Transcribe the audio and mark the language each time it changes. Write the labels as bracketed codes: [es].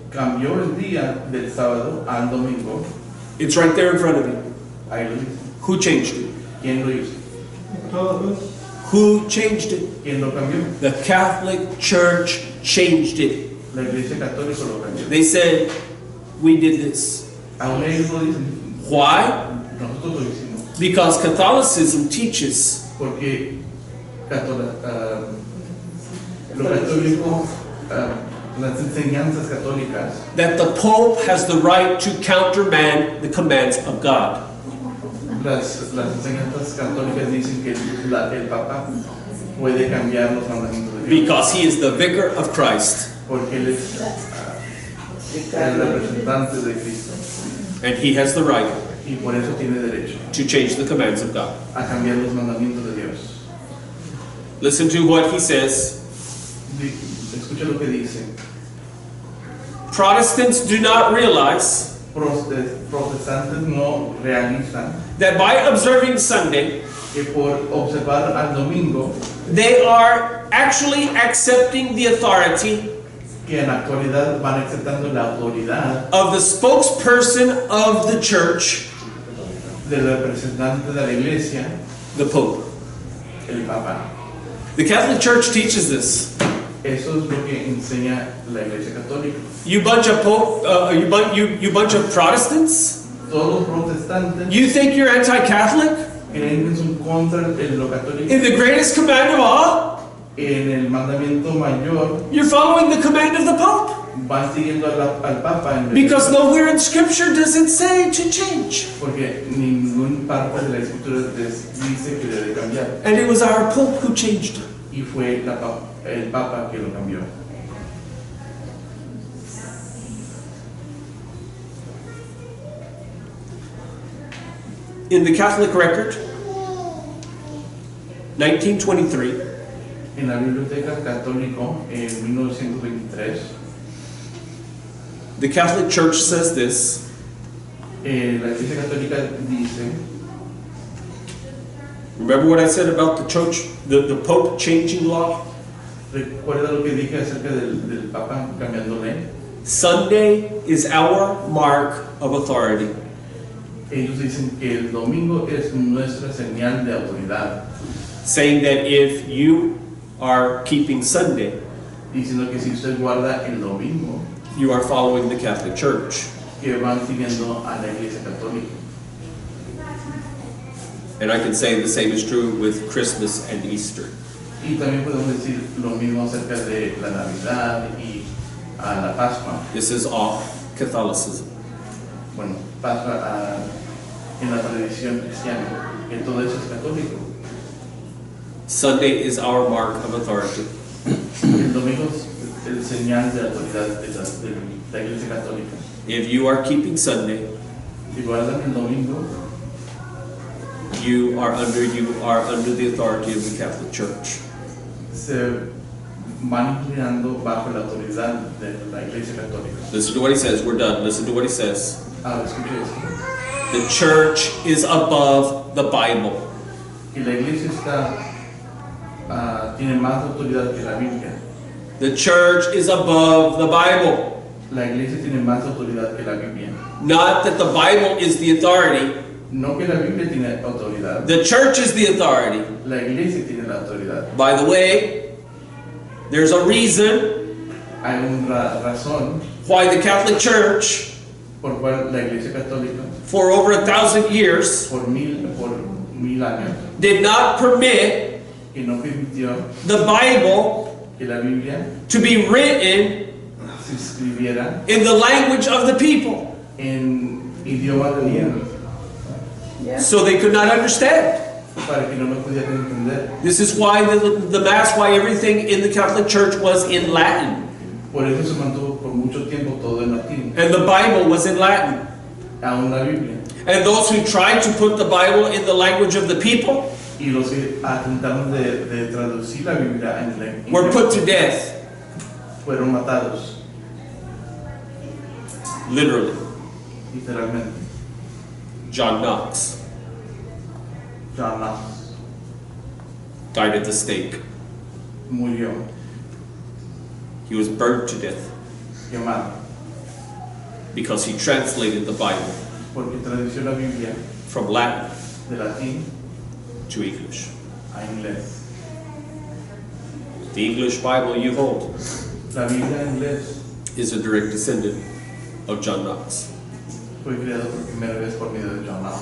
[es] cambió el día del sábado al domingo. [en] It's right there in front of you. [es] Ahí lo dice. [en] Who changed it? [es] ¿Quién lo hizo? [en] Who changed it? [es] ¿Quién lo cambió? [en] The Catholic Church changed it. [es] La Iglesia Católica lo cambió. [en] They said, we did this. [es] Aún ellos lo dicen: [en] Why? [es] nosotros lo hicimos. [en] Because Catholicism teaches [es] Porque lo católico, las enseñanzas católicas, [en] that the Pope has the right to countermand the commands of God. [es] las enseñanzas católicas dicen que el Papa puede cambiar los mandamientos de Dios, [en] Because he is the vicar of Christ. [es] porque él es el representante de Cristo [en] And he has the right [es] y por eso tiene derecho [en] to change the commands of God. [es] a cambiar los mandamientos de Dios. [en] Listen to what he says. [es] Escucha lo que dice: [en] Protestants do not realize [es] protestantes no realizan [en] that by observing Sunday, [es] que por observar al domingo, [en] they are actually accepting the authority [es] que en la actualidad van aceptando la autoridad [en] of the spokesperson of the church, [es] del representante de la iglesia, [en] the Pope. [es] el Papa. [en] The Catholic Church teaches this. [es] Eso es lo que enseña la Iglesia Católica. [en] You bunch of you bunch of Protestants. [es] Todos los protestantes [en] You think you're anti-Catholic? [es] creen que son contra lo católico. [en] In the greatest command of all, [es] En el mandamiento mayor [en] you're following the command of the Pope. [es] van siguiendo al Papa en vez [en] Because nowhere in Scripture does it say to change. [es] porque ningún parte de la escritura dice que debe cambiar. [en] And it was our Pope who changed it. [es] Y fue el Papa que lo cambió. [en] In the Catholic record, 1923, [es] En la Biblioteca Católica en 1923, [en] the Catholic Church says this: [es] la Iglesia Católica dice, [en] remember what I said about the church, the Pope changing law? [es] recuerda lo que dije acerca del Papa cambiando ley. [en] Sunday is our mark of authority. [es] Ellos dicen que el domingo es nuestra señal de autoridad, [en] Saying that if you are keeping Sunday, [es] diciendo que si usted guarda el domingo, [en] you are following the Catholic Church. [es] que van siguiendo a la Iglesia Católica. [en] And I can say the same is true with Christmas and Easter. [es] Y también podemos decir lo mismo acerca de la Navidad y a la Pascua. [en] This is all Catholicism. [es] Bueno, Pascua en la tradición cristiana, que todo eso es católico. [en] Sunday is our mark of authority. [es] El domingo es el señal de autoridad de la Iglesia Católica. [en] If you are keeping Sunday, [es] Si guardan el domingo, [en] you are under the authority of the Catholic Church. [es] se van inclinando bajo la autoridad de la Iglesia Católica. [en] Listen to what he says. We're done. Listen to what he says. [es] Ahora escuche esto. [en] The church is above the Bible. [es] Que la Iglesia tiene más autoridad que la Biblia. [en] The church is above the Bible. [es] La Iglesia tiene más autoridad que la Biblia. [en] Not that the Bible is the authority. [es] No que la Biblia tiene autoridad. [en] The church is the authority. [es] La Iglesia tiene la autoridad. [en] By the way, there's a reason [es] Hay una razón [en] why the Catholic Church, [es] por cual la Iglesia Católica [en] for over 1,000 years, [es] por mil años [en] did not permit [es] que no permitió [en] the Bible [es] que la Biblia [en] to be written [es] se escribiera [en] in the language of the people, [es] en idioma común [en] so they could not understand. [es] para que no lo pudieran entender. [en] This is why the Mass, why everything in the Catholic Church was in Latin. [es] Por eso se mantuvo por mucho tiempo todo en latín, [en] And the Bible was in Latin. [es] aún la Biblia. [en] And those who tried to put the Bible in the language of the people [es] Y los que intentaron de traducir la Biblia en [en] were put to death, [es] fueron matados, [en] literally. [es] literalmente. [en] John Knox [es] John Knox [en] died at the stake. [es] murió [en] He was burned to death [es] quemado [en] because he translated the Bible [es] porque tradució la Biblia [en] from Latin [es] de latín [en] to English. [es] a inglés. [en] The English Bible you hold [es] La Biblia en inglés [en] is a direct descendant of John Knox, [es] fue creado por primera vez por medio de John Knox,